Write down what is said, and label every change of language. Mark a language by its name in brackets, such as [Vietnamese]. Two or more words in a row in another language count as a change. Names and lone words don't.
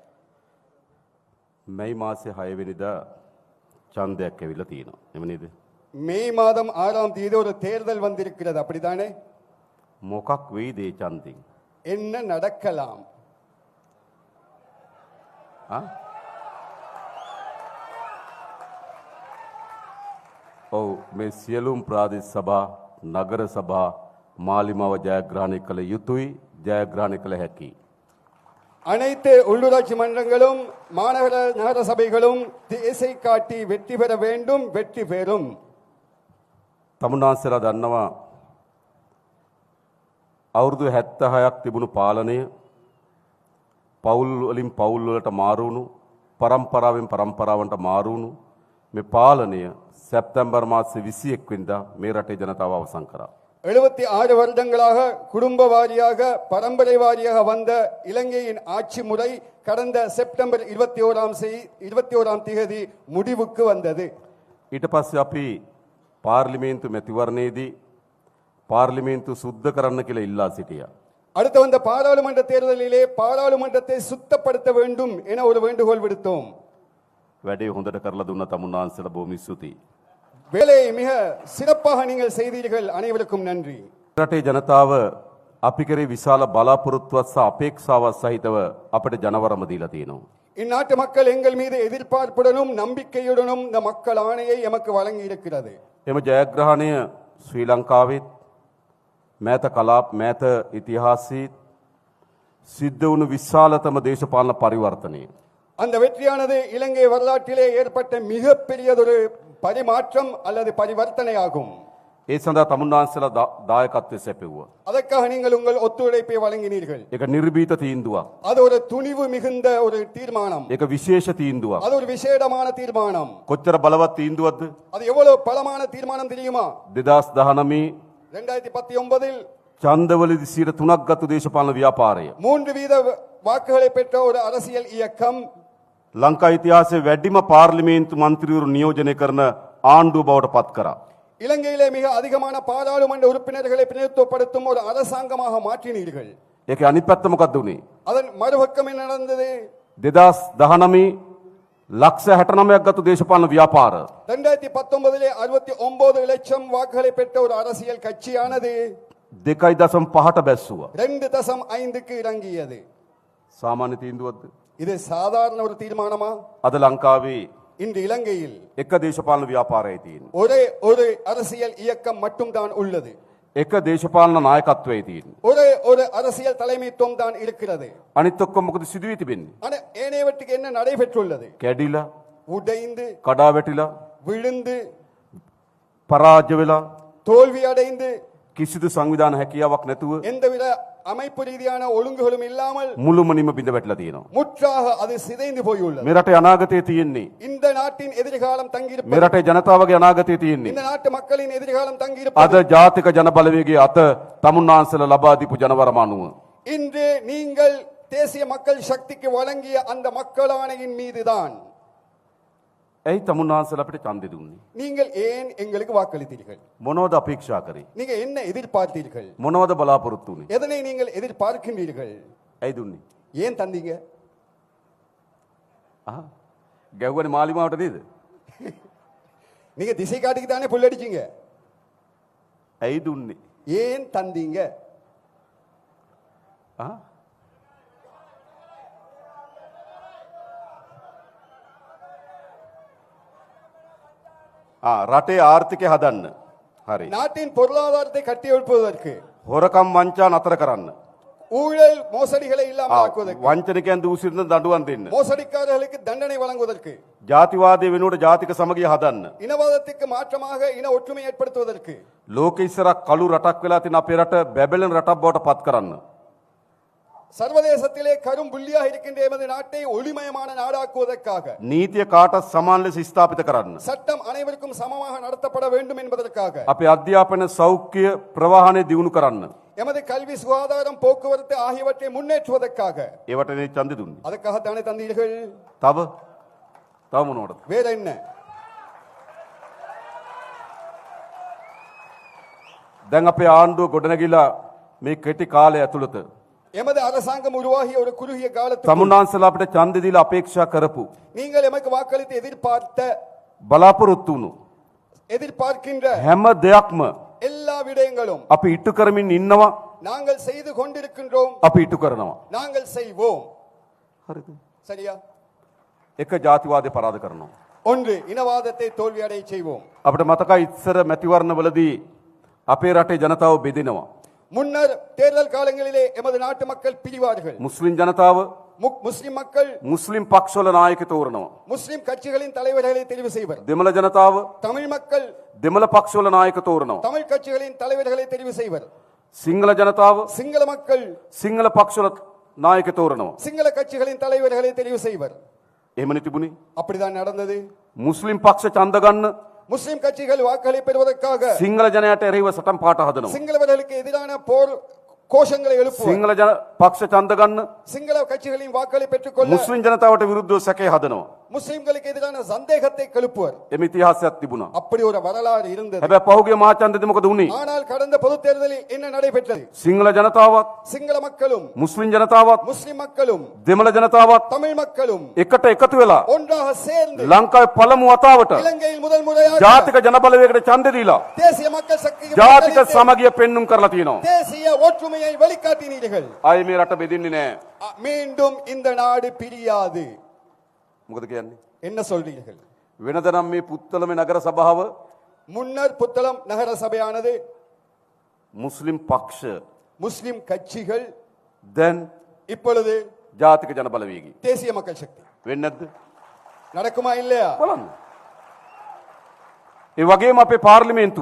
[Sinhala] மே මාසේ 6 වෙනිදා ඡන්දයක් ඇවිල්ලා තියෙනවා. එම නේද? [Tamil] மே மாதம் 6ஆம் தேதி ஒரு தேர்தல் வந்திருக்கிறது, அப்படிதானே? [Sinhala] මොකක් වෙයිද ඒ ඡන්දෙන්? [Tamil] என்ன நடக்கலாம்? [Sinhala] ඔව් මේ සියලුම් ප්‍රාදේශ සභා නගර සභා මාලිමාව ජයග්‍රහණය කළ යුතුයි, ජයග්‍රහණය කළ හැකි. [Tamil] அனைத்து உள்ளூராட்சி மன்றங்களும் மாநகர நகர சபைகளும் தேசை காட்டி வெற்றி பெற வேண்டும், வெற்றி பெறும். [Sinhala] තමුන්නාන්සලා දන්නවා අවුරුදු 76ක් තිබුණු පාලනය පවුල් වලින් පවුල් වලට මාරු වුණු, පරම්පරාවෙන් පරම්පරාවට මාරු වුණු මේ පාලනය සැප්තැම්බර් මාසේ 21 වෙනිදා මේ රටේ ජනතාව අවසන් කරා. [Tamil] 76 வருடங்களாக குடும்ப வாரியாக பரம்பரை வாரியாக வந்த இலங்கையின் ஆட்சி முறை கடந்த செப்டம்பர் 21ஆம் தேதி முடிவுக்கு வந்தது. [Sinhala] ඊට පස්සේ අපි පාර්ලිමේන්තු මැතිවරණයේදී පාර්ලිමේන්තු සුද්ධ කරන්න කියලා ඉල්ලා සිටියා. [Tamil] அடுத்து வந்த பாராளுமன்ற தேர்தலிலே பாராளுமன்றத்தை சுத்தப்படுத்த வேண்டும் என ஒரு வேண்டுகோள் விடுத்தோம். [Sinhala] වැඩේ හොඳට කරලා දුන්න තමුන්නාන්සලා බොහොම ස්තුතියි. [Tamil] வேலையை மிக சிறப்பாக நீங்கள் செய்தீர்கள், அனைவருக்கும் நன்றி. [Sinhala] රටේ ජනතාව අපි කරේ විශාල බලාපොරොත්තුවක් සහ අපේක්ෂාවක් සහිතව අපිට ජනවරම දීලා තියෙනවා. [Tamil] இந்நாட்டு மக்கள் எங்கள் மீது எதிர்பார்ப்புடனும் நம்பிக்கையுடனும் இந்த மக்கள் ஆணையை எமக்கு வழங்கி இருக்கிறது. [Sinhala] එම ජයග්‍රහණය ශ්‍රී ලංකාවෙත් මෑත කලාප මෑත ඉතිහාසයේ සිද්ධ වුණු විශාලතම දේශපාලන පරිවර්තනය. [Tamil] அந்த வெற்றியானது இலங்கை வரலாற்றிலே ஏற்பட்ட மிகப்பெரியதொரு பரிமாற்றம் அல்லது பரிவர்த்தனையாகும். [Sinhala] ඒ සඳහා තමුන්නාන්සලා දායකත්වය සැපෙව්වා. [Tamil] அதற்காக நீங்கள் உங்கள் ஒத்துழைப்பை வழங்கினீர்கள். [Sinhala] ඒක නිර්භීත තීන්දුවක්. [Tamil] அது ஒரு துணிவு மிகுந்த ஒரு தீர்மானம். [Sinhala] ඒක විශේෂ තීන්දුවක්. [Tamil] அது ஒரு விசேடமான தீர்மானம். [Sinhala] කොච්චර බලවත් තීන්දුවක්ද? [Tamil] அது எவ்வளவு பலமான தீர்மானம் தெரியுமா? [Sinhala] 2019 [Tamil] 2019 [Sinhala] ඡන්දවලදී 3ක් ගත්තු දේශපාලන ව්‍යාපාරය [Tamil] 3% வாக்குகளை பெற்ற ஒரு அரசியல் இயக்கம் [Sinhala] ලංකා ඉතිහාසයේ වැඩිම පාර්ලිමේන්තු මන්ත්‍රීවරු නියෝජනය කරන ආණ්ඩුව බවට පත් කරා. [Tamil] இலங்கையிலே மிக அதிகமான பாராளுமன்ற உறுப்பினர்களை பிரதிநிதித்துவப்படுத்தும் ஒரு அரசாங்கமாக மாற்றினீர்கள். [Sinhala] ඒකේ අනිත් පැත්ත මොකක්ද උනේ? [Tamil] அதன் மறுபக்கம் என்ன நடந்தது? [Sinhala] 2019 ලක්ෂ 69ක් ගත්තු දේශපාලන ව්‍යාපාර [Tamil] 2019 69 லட்சம் வாக்குகளை பெற்ற ஒரு அரசியல் கட்சியானது [Sinhala] 2.5ට බැස්සුවා. [Tamil] 2.5க்கு இறங்கியது. [Sinhala] සාමාන්‍ය තීන්දුවක්ද? [Tamil] இது சாதாரண ஒரு தீர்மானமா? [Sinhala] අද ලංකාවේ [Tamil] இன்று இலங்கையில் [Sinhala] එක දේශපාලන ව්‍යාපාරයයි තියෙන්නේ. [Tamil] ஒரே ஒரு அரசியல் இயக்கம் மட்டும்தான் உள்ளது. [Sinhala] එක දේශපාලන නායකත්වයේ තියෙන්නේ. [Tamil] ஒரே ஒரு அரசியல் தலைமைத்துவம் தான் இருக்கிறது. [Sinhala] අනිත් ඔක්කොම මොකද සිදුවී තිබෙන්නේ? [Tamil] ஆனா ஏனையவற்றுக்கு என்ன நடைபெற்றுள்ளது? [Sinhala] කැඩිලා, [Tamil] உடைந்து, [Sinhala] කඩා වැටිලා, [Tamil] விழுந்து, [Sinhala] පරාජය වෙලා, [Tamil] தோல்வி அடைந்து, [Sinhala] කිසිදු සංවිධාන හැකියාවක් නැතුව [Tamil] எந்தவித அமைப்பு ரீதியான ஒழுங்குகளும் இல்லாமல் [Sinhala] මුළුමනින්ම බිඳ වැටලා තියෙනවා. [Tamil] முற்றாக அது சிதைந்து போயுள்ளது. [Sinhala] මේ රටේ අනාගතය තියෙන්නේ. [Tamil] இந்த நாட்டின் எதிர்காலம் [Sinhala] මේ [Tamil] தங்கியிருப்பது, [Sinhala] රටේ ජනතාවගේ අනාගතය තියෙන්නේ. [Tamil] இந்த நாட்டு மக்களின் எதிர்காலம் [Sinhala] අද [Tamil] தங்கியிருப்பது [Sinhala] ජාතික ජන බලවේගයේ අත තමුන්නාන්සලා ලබා දීපු ජනවරම අනුව [Tamil] இன்று நீங்கள் தேசிய மக்கள் சக்திக்கு வழங்கிய அந்த மக்களாணையின் மீதுதான். [Sinhala] ඇයි තමුන්නාන්සලා අපිට ඡන්දෙ දුන්නේ? [Tamil] நீங்கள் ஏன் எங்களுக்கு வாக்களித்தீர்கள்? [Sinhala] මොනවද අපේක්ෂා කරේ? [Tamil] நீங்க என்ன எதிர்பார்த்தீர்கள்? [Sinhala] මොනවද බලාපොරොත්තු වුනේ? [Tamil] எதனை நீங்கள் எதிர்பார்க்கின்றீர்கள்? [Sinhala] ඇයි දුන්නේ? [Tamil] ஏன் தந்தீங்க? [Sinhala] ගැව්වනේ මාලිමාවට නේද? [Tamil] நீங்க திசை காட்டிக்கு தானே புல்லடிச்சீங்க. [Sinhala] ඇයි දුන්නේ? [Tamil] ஏன் தந்தீங்க? [Sinhala] ආ? රටේ ආර්ථිකය හදන්න. හරි. [Tamil] நாட்டின் பொருளாதாரத்தை கட்டியெழுப்புவதற்கு, [Sinhala] හොරකම් වංචා නතර කරන්න. [Tamil] ஊழல் மோசடிகளை இல்லாமல் ஆக்குவதற்கு, [Sinhala] වංචනිකයන් දූෂිතන දඬුවම් දෙන්න. [Tamil] மோசடிக்காரர்களுக்கு தண்டனை வழங்குவதற்கு, [Sinhala] ජාතිවාදය වෙනුවට ජාතික සමගිය හදන්න. [Tamil] இனவாதத்துக்கு மாற்றமாக இன ஒற்றுமை ஏற்படுத்துவதற்கு, [Sinhala] ලෝක ඉස්සරක් කළු රටක් වෙලා තියෙන අපේ රට බැබලෙන රටක් බවට පත් කරන්න. [Tamil] சர்வதேசத்திலே கரும் புள்ளியாக இருக்கின்ற எமது நாட்டை ஒளிமயமான நாடாக்குவதற்காக, [Sinhala] නීතිය කාටත් සමාන ලෙස ස්ථාපිත කරන්න. [Tamil] சட்டம் அனைவருக்கும் சமமாக நடத்தப்பட வேண்டும் என்பதற்காக, [Sinhala] අපේ අධ්‍යාපන සෞඛ්‍ය ප්‍රවාහනය දියුණු කරන්න. [Tamil] எமது கல்வி, சுகாதாரம், போக்குவரத்து ஆகியவற்றை முன்னேற்றுவதற்காக, [Sinhala] ඒවට නේ ඡන්දෙ දුන්නේ. [Tamil] அதுக்காகத்தானே தந்தீர்கள். [Sinhala] තව මොනවටද? [Tamil] வேற என்ன? [Sinhala] දැන් අපේ ආණ්ඩුව ගොඩනැගිලා මේ කෙටි කාලය ඇතුළත [Tamil] எமது அரசாங்கம் உருவாகிய ஒரு குறுகிய காலத்தில் [Sinhala] තමුන්නාන්සලා අපිට ඡන්දෙ දීලා අපේක්ෂා කරපු [Tamil] நீங்கள் எமக்கு வாக்களித்து எதிர்பார்த்த, [Sinhala] බලාපොරොත්තු වුණු [Tamil] எதிர்பார்க்கின்ற [Sinhala] හැම දෙයක්ම [Tamil] எல்லா விடயங்களும் [Sinhala] අපි ඉටු කරමින් ඉන්නවා. [Tamil] நாங்கள் செய்து கொண்டிருக்கின்றோம், [Sinhala] අපි ඉටු කරනවා. [Tamil] நாங்கள் செய்வோம். [Sinhala] හරිද? [Tamil] சரியா? [Sinhala] එක ජාතිවාදය පරාද කරනවා. [Tamil] ஒன்று, இனவாதத்தை தோல்வியடைய செய்வோம். [Sinhala] අපිට මතකයි ඉස්සර මැතිවරණවලදී අපේ රටේ ජනතාව බෙදෙනවා. [Tamil] முன்னர் தேர்தல் காலங்களிலே எமது நாட்டு மக்கள் பிரிவார்கள். [Sinhala] මුස්ලිම් ජනතාව [Tamil] முஸ்லிம் மக்கள் [Sinhala] මුස්ලිම් පක්ෂවල නායක තෝරනවා. [Tamil] முஸ்லிம் கட்சிகளின் தலைவர்களை தெரிவு செய்வர். [Sinhala] දෙමළ ජනතාව [Tamil] தமிழ் மக்கள் [Sinhala] දෙමළ පක්ෂවල නායක තෝරනවා. [Tamil] தமிழ் கட்சிகளின் தலைவர்களை தெரிவு செய்வர். [Sinhala] සිංහල ජනතාව [Tamil] சிங்கள மக்கள் [Sinhala] සිංහල පක්ෂවල නායක තෝරනවා. [Tamil] சிங்கள கட்சிகளின் தலைவர்களை தெரிவு செய்வர். [Sinhala] එහෙමනේ තිබුණේ. [Tamil] அப்படிதான் நடந்தது. [Sinhala] මුස්ලිම් පක්ෂ ඡන්ද ගන්න [Tamil] முஸ்லிம் கட்சிகள் வாக்களை பெறுவதற்காக [Sinhala] සිංහල ජනයාට එරෙහිව සටන් පාට හදනවා. [Tamil] சிங்களவர்களுக்கு எதிரான போர் கோஷங்களை எழுப்புவர். [Sinhala] සිංහල පක්ෂ ඡන්ද ගන්න [Tamil] சிங்கள கட்சிகளின் வாக்களை பெற்றுக்கொள்ள [Sinhala] මුස්ලිම් ජනතාවට විරුද්ධව සැකේ හදනවා. [Tamil] முஸ்லிம்களுக்கு எதிரான சந்தேகத்தை கிளப்புவர். [Sinhala] එමෙ ඉතිහාසයක් තිබුණා. [Tamil] அப்படி ஒரு வரலாறு இருந்தது. [Sinhala] හැබැයි පහුගිය මහ ඡන්දෙදි මොකද වුනේ? [Tamil] ஆனால் கடந்த பொது தேர்தலில் என்ன நடைபெற்றது? [Sinhala] සිංහල ජනතාවත් [Tamil] சிங்கள மக்களும் [Sinhala] මුස්ලිම් ජනතාවත් [Tamil] முஸ்லிம் மக்களும் [Sinhala] දෙමළ ජනතාවත් [Tamil] தமிழ் மக்களும் [Sinhala] එකට එකතු වෙලා [Tamil] ஒன்றாக சேர்ந்து [Sinhala] ලංකාවේ පළමු වතාවට [Tamil] இலங்கையில் முதல் முறையாக [Sinhala] ජාතික ජනබලවේගයට ඡන්දෙ දීලා [Tamil] தேசிய மக்கள் சக்திக்கு [Sinhala] ජාතික [Tamil] வாக்களித்து [Sinhala] සමගිය පෙන්눔 කරලා තියෙනවා. [Tamil] தேசிய ஒற்றுமையை வெளிக்காட்டினீர்கள். [Sinhala] ආයේ මේ රට බෙදෙන්නේ නැහැ. [Tamil] மீண்டும் இந்த நாடு பிரியாது. [Sinhala] මොකද කියන්නේ? [Tamil] என்ன சொல்றீர்கள்? [Sinhala] වෙනදනම් මේ පුත්තලමේ නගර සභාව [Tamil] முன்னர் புத்தளம் நகர சபையானது [Sinhala] මුස්ලිම් පක්ෂ [Tamil] முஸ்லிம் கட்சிகள், [Sinhala] දැන් [Tamil] இப்பொழுது [Sinhala] ජාතික ජනබලවේගය [Tamil] தேசிய மக்கள் சக்தி. [Sinhala] වෙන්නේ නැද්ද? [Tamil] நடக்குமா இல்லையா? [Sinhala] බලන්න. ඒ වගේම අපේ පාර්ලිමේන්තුව